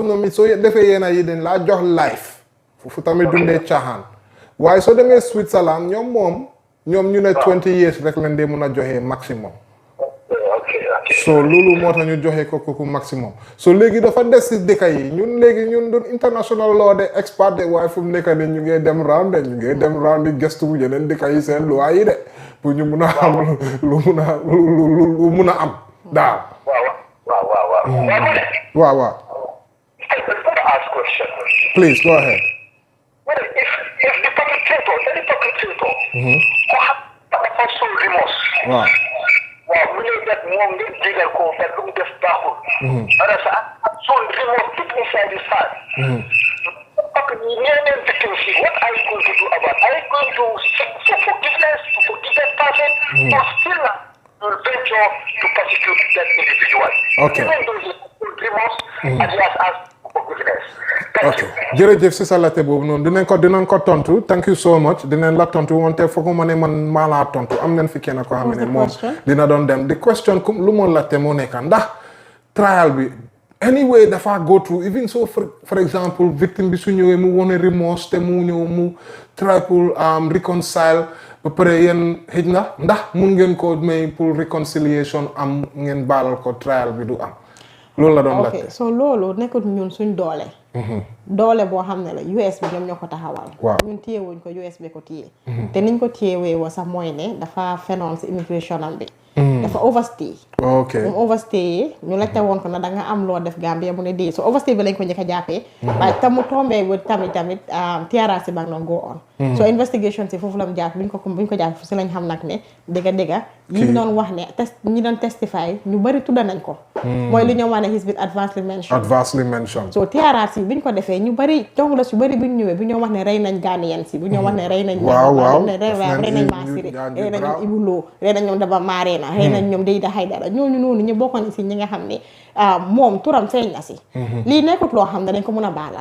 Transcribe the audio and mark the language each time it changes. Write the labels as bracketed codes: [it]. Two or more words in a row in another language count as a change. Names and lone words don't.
[wo] noonu soo defee yenn yi dañ laa jox life foofu tamit dundee caaxaan waaye soo demee Switzerland ñoom ñu ne 20 years rek lañ dee mun a joxe maximum so loolu moo tax ñu joxe ko kooku maximum so léegi dafa des si dëkk yi ñun doon [en] international law [wo] de expert de waaye fu mu nekk nii ñu ngi dem round di gëstu bu yeneen dëkk yi seen loi yi de pour ñu mun a am lu mun a am daal. waaw. [en] Please go ahead. If the perpetrator, any perpetrator, also remorse. Wow. [wo] Waaw mu ne [en] that moom ngeen jégal ko that [wo] lu mu def baaxul. [en] So remorse deep inside his heart. [fr] Parce que [wo] ñeneen victims yi, [en] what are you going to do about? Are you going to seek for forgiveness to forgive that person, or still will venture to persecute that individual? Okay. Even though he has remorse and he has asked for forgiveness. [wo] ok jërëjëf si sa laajte boobu noonu dinañ ko tontu [en] thank you so much [wo] dinañ la tontu wante foog ma ne man maa laa tontu am nañ fi kenn koo xam ne moom dina doon dem [en] the question [wo] comme lu ma laajte moo nekk ndax trial bi anyway dafa [en] go through even so for example [wo] victime bi su ñëwee mu wone remorse te mu ñëw mu try pour reconcile ba pare yéen xëj na ndax mun ngeen ko may pour reconciliation am ngeen baalal ko trial bi du am loolu la doon laajte. ok so loolu nekkul ñun suñ doole. doole boo xam ne la US bi ñoom ñoo ko taxawal. waaw ñun téyewuñ ko US bi ko téye. te niñ ko téyewee woo sax mooy ne dafa fenoon si immigration am bi. dafa overstay. ok moom overstay ñu laajte woon ko na da nga am loo def Gambia mu ne dee so overstay bi lañ ko njëkk a jàppee. waaye tam mu tombee ba tamit TRRC ba nga [en] go on. [wo] so investigation si foofu la mu jàpp buñ ko jàpp si lañ xam nag ne dëgga yi ñu doon wax ne ñi doon testify ñu bari tudda nañ ko. mooy li ñoo wax ne [en] he's been advancedly mentioned. [wo] so TRRC biñ ko defee ñu bari journaliste yu bari biñ ñëwee bu ñoo wax ne rey nañ Ghanaian si bu ñoo wax ne rey nañ waaw rey nañ Masiri rey nañ ñoom Ibou Lo rey nañ ñoom Daba Marena rey nañ ñoom Deyda Haydara ñooñu noonu ñu bokkoon si ñi nga xam ne moom turam feeñ na si lii nekkut loo xam ne dañ ko mën a baalal